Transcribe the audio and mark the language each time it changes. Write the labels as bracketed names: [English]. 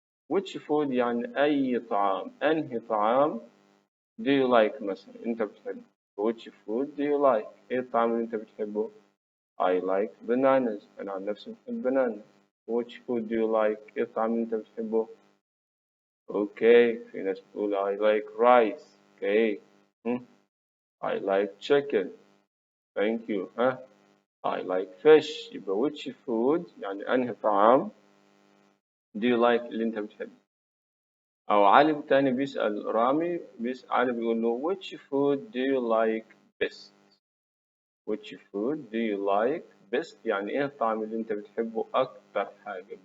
[Arabic] which food يعني أي طعام. أنهي طعام [English] do you like [Arabic] مثلا أنت بتحبه. [English] which food do you like؟ [Arabic] إيه الطعام اللي أنت بتحبه؟ [English] I like bananas. [Arabic] أنا عن نفسي بحب bananas. [English] which food do you like؟ [Arabic] إيه الطعام اللي أنت بتحبه؟ أوكي في ناس بتقول [English] I like rice. Okay I like chicken. thank you. I like fish. [Arabic] يبقى which food يعني أنهي طعام [English] do you like [Arabic] اللي أنت بتحبه. أو علي تاني بيسأل رامي علي بيقول له [English] which food do you like best. which food do you like best [Arabic] يعني إيه الطعام اللي أنت بتحبه أكتر حاجة.